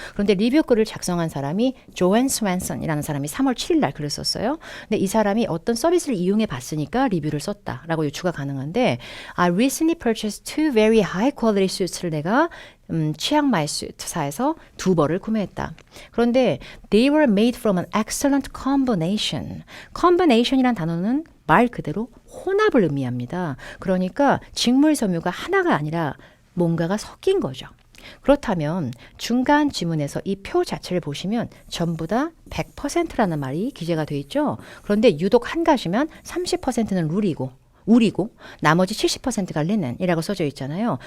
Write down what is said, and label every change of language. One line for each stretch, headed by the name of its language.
Korean: 그런데 리뷰 글을 작성한 사람이 조앤 스완슨이라는 사람이 3월 7일 날 글을 썼어요. 근데 이 사람이 어떤 서비스를 이용해 봤으니까 리뷰를 썼다라고 유추가 가능한데
English: I recently purchased two very high quality suits
Korean: 를 내가 치앙마이 수트사에서 2벌을 구매했다. 그런데
English: they were made from an excellent combination.
Korean: combination이란 단어는 말 그대로 혼합을 의미합니다. 그러니까 직물 섬유가 하나가 아니라 뭔가가 섞인 거죠. 그렇다면 중간 지문에서 이 표 자체를 보시면 전부 다 100%라는 말이 기재가 되어 있죠. 그런데 유독 한 가지면 30%는 울이고 나머지 70%가 리넨이라고 써져 있잖아요.